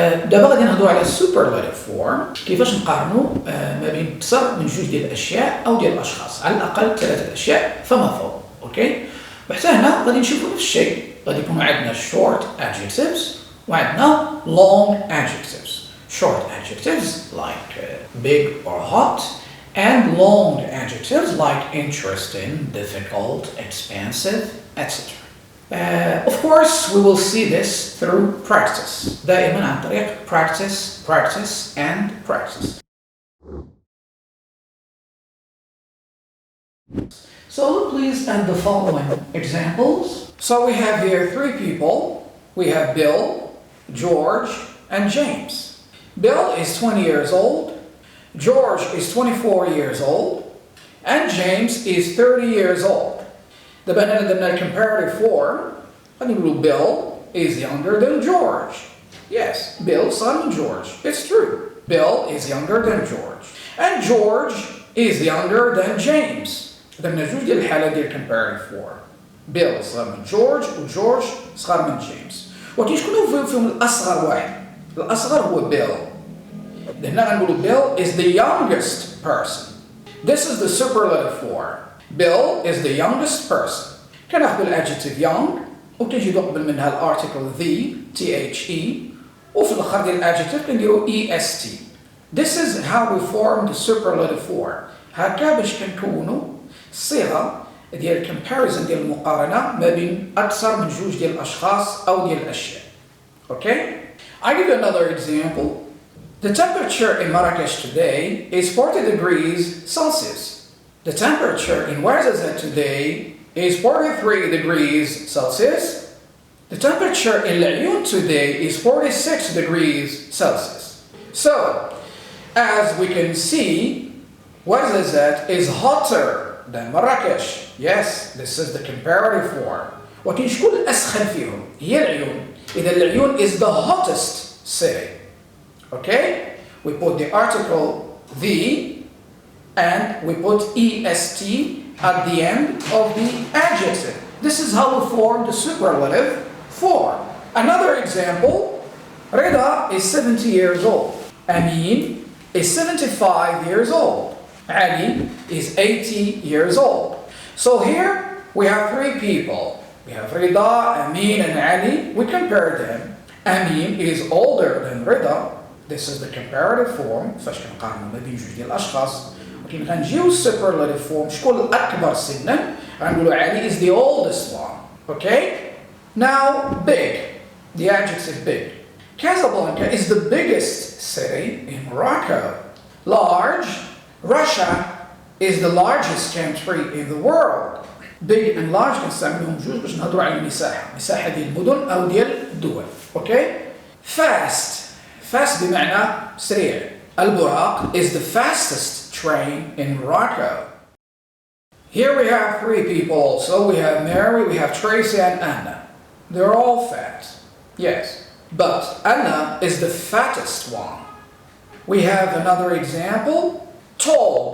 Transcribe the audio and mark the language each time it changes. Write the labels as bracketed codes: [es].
[ar] دابا غادي نهضروا على السوبرلاتيف فورم، كيفاش نقارنوا ما بين اكثر من جوج ديال الاشياء او ديال الاشخاص، على الاقل ثلاثه اشياء فما فوق. اوكي، وحتى هنا غادي نشوفوا نفس الشيء، غادي يكونوا عندنا short adjectives وعندنا long adjectives. [en] Short adjectives like big or hot and long adjectives like interesting, difficult, expensive, etc. Of course, we will see this through practice. [ar] دائما عن طريق [en] practice and practice. So look please at the following examples. So we have here three people. We have Bill, George, and James. Bill is 20 years old, George is 24 years old, and James is 30 years old. [ar] دابا هنا درنا comparative form. غادي نقولوا [en] Bill is younger than George. Yes, Bill [ar] صغر من [en] George. It's true. Bill is younger than George. And George is younger than James. [ar] درنا جوج ديال الحالات ديال comparative form. Bill صغر من George و George صغر من James. ولكن شكون فيهم الأصغر واحد؟ الأصغر هو Bill. هنا غنقولوا [en] Bill is the youngest person. This is the superlative form. Bill is the youngest person. [ar] كناخذوا الادجكتيف young وكنجيبوا قبل منها الارتيكل the the وفي الاخر ديال الادجكتيف كنديروا est. [en] This is how we form the superlative form. [ar] هكا باش كنكونوا الصيغه ديال comparison ديال المقارنه ما بين اكثر من جوج ديال الاشخاص او ديال الاشياء. [en] Okay? I give you another example. The temperature in Marrakesh today is 40 degrees Celsius. The temperature in Ouarzazate today is 43 degrees Celsius. The temperature in Laayoune today is 46 degrees Celsius. So, as we can see, Ouarzazate is hotter than Marrakesh. Yes, this is the comparative form. [ar] ولكن شكون الأسخن فيهم؟ هي العيون. [en] إذا العيون is the hottest city. Okay? We put the article the and we put est at the end of the adjective. This is how we form the superlative form. Another example, Rida is 70 years old. Amin is 75 years old. Ali is 80 years old. So here we have three people. We have Rida, Amin, and Ali. We compare them. Amin is older than Rida. This is the comparative form. [ar] فاش كنقارنوا ما بين جوج ديال الأشخاص. ولكن غنجيو [en] superlative form. [ar] شكون الأكبر سنا؟ غنقولوا [en] Ali is the oldest one. Okay? Now big. The adjective big. Casablanca is the biggest city in Morocco. Large. Russia is the largest country in the world. [ar] Big and large كنستعملوهم جوج باش نهضروا على المساحة، مساحة ديال المدن أو ديال الدول. [en] Okay? Fast. [ar] Fast بمعنى سريع. [en] البراق is the fastest train in Morocco. Here we have three people. So we have Mary, we have Tracy, and Anna. They're all fat. Yes. But Anna is the fattest one. We have another example. Tall.